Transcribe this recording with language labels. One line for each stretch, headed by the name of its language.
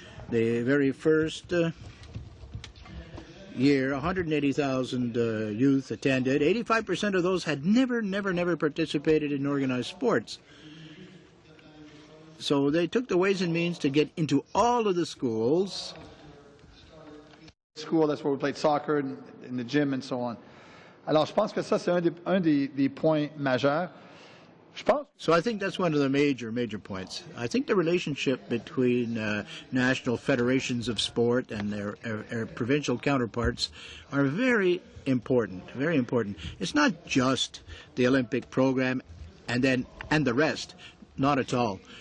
English: The very first year, 180,000 youth attended. 85% of those had never participated in organized sports. So they took the ways and means to get into all of the schools. School, that's where we played soccer, in the gym and so on.
French: Alors, je pense que ça, c'est un des points majeurs.
English: So I think that's one of the major points. I think the relationship between national federations of sport and their provincial counterparts are very important, very important. It's not just the Olympic program and the rest, not at all.